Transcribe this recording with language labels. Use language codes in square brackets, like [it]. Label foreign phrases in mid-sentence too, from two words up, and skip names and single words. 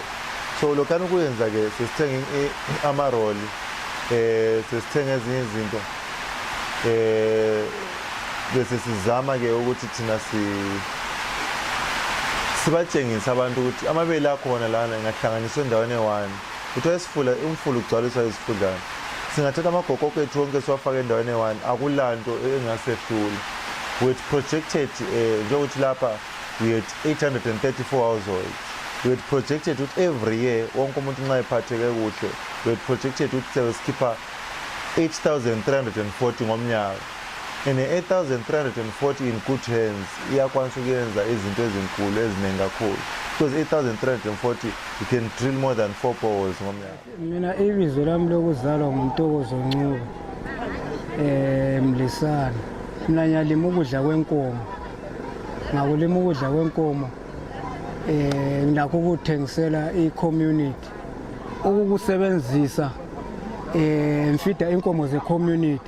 [nd] So lokhani ukuyenza-ke sesithenga amaroli, sesithenga ezinye izinto bese sizama-ke ukuthi thina sibatshengise abantu ukuthi amabele akhona lana ingahlanganiswa endaweni eyi-1 kuthiwa umfula ugcwaliswa izifudlana. Singathatha amagokoko ethu wonke siwafake endaweni eyi-1 akulanto engasehlula. [en] We had projected [nd] njengokuthi lapha [en] we had 834 households. We had projected [nd] ukuthi [en] every year [nd] wonke umuntu nxa ephatheke kuhle [en] we had projected [nd] ukuthi siyabe sikhipha 8,340 ngomnyaka. And 8,340 [en] in good hands [nd] iyakwanisa ukuyenza izinto ezinkulu eziningi kakhulu. [en] Because 8,340 you can drill more than 4 boreholes ngomnyaka. [nd] Mina ibizo lami lokuzalwa nguNtokozo Ncube Mlisana. Mina ngiyalima ukudla kwenkomo. Ngakulima ukudla kwenkomo ngilakho ukuthengisela i-community. Ukukusebenzisa ngifida inkomo ze-community.